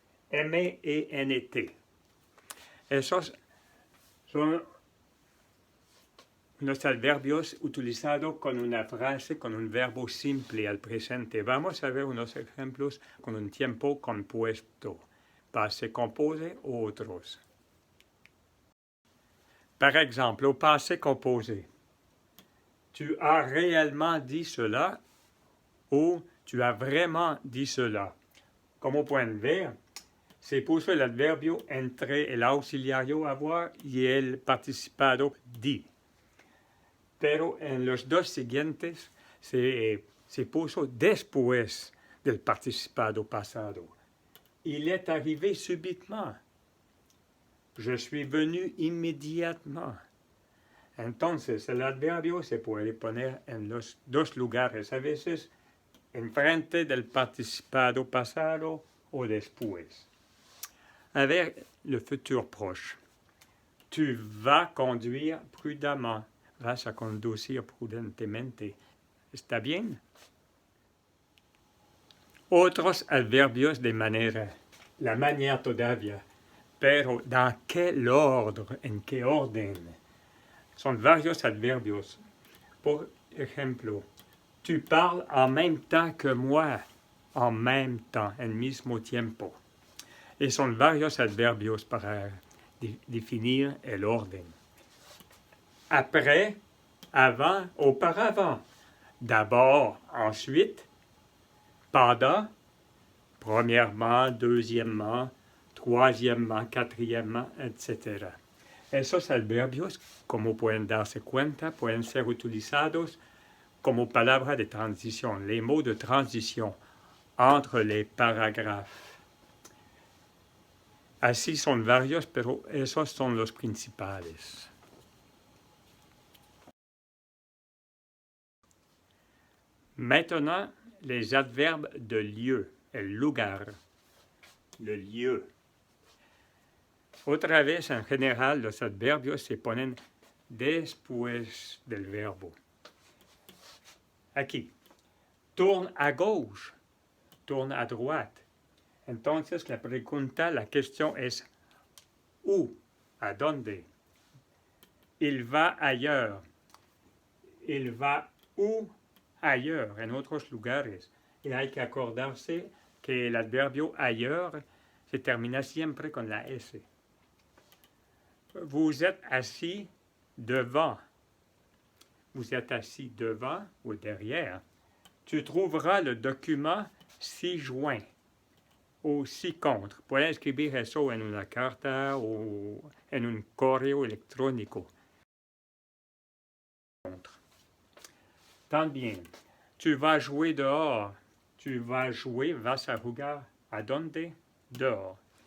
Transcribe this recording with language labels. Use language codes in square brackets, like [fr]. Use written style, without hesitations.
[es] M-E-N-T. Esos son unos adverbios utilizados con una frase, con un verbo simple al presente. Vamos a ver unos ejemplos con un tiempo compuesto. [fr] Passé composé ou otros. Par exemple, au passé composé. Tu as réellement dit cela ou tu as vraiment dit cela. [es] Como pueden ver, se puso el adverbio entre el auxiliario avoir y el participado di. Pero en los dos siguientes se puso después del participado pasado. [fr] Il est arrivé subitement. Je suis venu inmediatement. [es] Entonces, el adverbio se puede poner en los dos lugares, a veces enfrente del participado pasado o después. A ver, [fr] le futur proche. Tu vas conduire prudemment. [es] Vas a conducir prudentemente. ¿Está bien? Otros adverbios de manera. La manière todavía. Pero, [fr] ¿dans quel ordre? [es] ¿En qué orden? Son varios adverbios. Por ejemplo, [fr] tu parles en même temps que moi. En même temps, [es] en mismo tiempo. Y son varios adverbios para definir el orden. [fr] Après, avant, auparavant. D'abord, ensuite. Pendant, premièrement, deuxièmement, troisièmement, quatrièmement, etc. [es] Esos adverbios, como pueden darse cuenta, pueden ser utilizados como palabra de transición, [fr] les mots de transition entre les paragraphes. [es] Así son varios, pero esos son los principales. [fr] Maintenant, les adverbes de lieu, [es] el lugar, [fr] le lieu. [es] Otra vez, en general, los adverbios se ponen después del verbo. [fr] Aquí, tourne à gauche, tourne à droite. [es] Entonces, la pregunta, la question es où, à dónde. [fr] Il va ailleurs. Il va où ailleurs, [es] en otros lugares. Y hay que acordarse que el adverbio ailleurs se termina siempre con la S. [fr] Vous êtes assis devant. Vous êtes assis devant ou derrière. Tu trouveras le document ci-joint o ci-contre. [es] Puedes escribir eso en una carta o en un correo electrónico. [fr] También, tu vas jouer dehors. Tu vas jouer, [es] vas a jugar. ¿A dónde? [fr] Dehors.